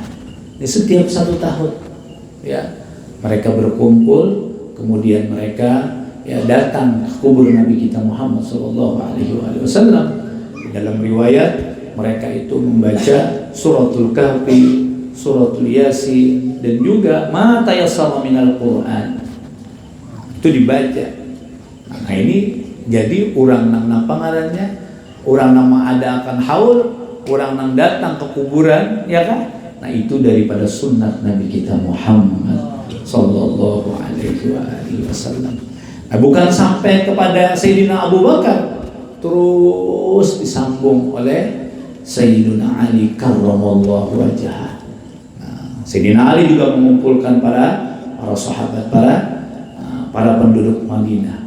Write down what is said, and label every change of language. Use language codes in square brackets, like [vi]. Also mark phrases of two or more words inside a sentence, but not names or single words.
[id] Di setiap 1 tahun ya mereka berkumpul, kemudian mereka ya datang ke kubur Nabi kita Muhammad [ar] صلى الله عليه وسلم. [id] Dalam riwayat mereka itu membaca suratul Kahfi, suratul Yasin, dan juga [ar] ما تيسر من القرآن. [id] Itu dibaca. [bjn] Nah ini jadi urang nang napa ngarannya? [id] Orang nama ada akan haul, orang nang datang ke kuburan, ya kan? Nah itu daripada sunnah Nabi kita Muhammad [ar] صلى الله عليه وسلم. [id] Nah, bukan sampai kepada Sayyidina Abu Bakar, terus disambung oleh Sayyidina Ali [ar] كرم الله وجهه. [id] Nah, Sayyidina Ali juga mengumpulkan para sahabat, para penduduk Madinah.